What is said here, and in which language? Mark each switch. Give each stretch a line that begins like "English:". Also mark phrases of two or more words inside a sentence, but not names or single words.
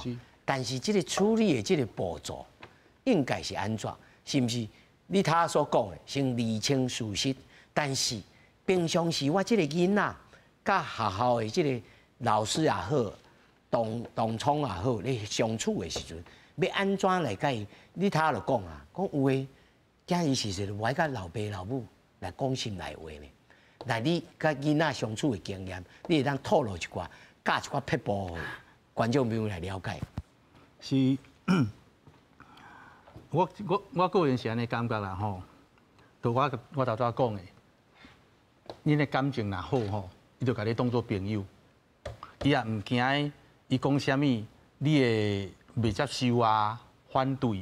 Min Nan Chinese: 但是这个处理的这个步骤应该是安怎？是不是你他所讲的先厘清事实？但是平常时我这个囡仔，甲学校的这个老师也好，同窗也好，你相处的时阵，要安怎来甲伊？你他就讲啊，讲有诶，囝伊是说，我甲老爸老母来讲心内话呢。来，你甲囡仔相处的经验，你会当透露一寡，教一寡撇步，观众朋友来了解。是，我个人是安尼感觉啦吼，就我头早讲的，恁的感情若好吼，伊就甲你当做朋友，伊也毋惊伊讲啥物，你会袂接受啊，反对。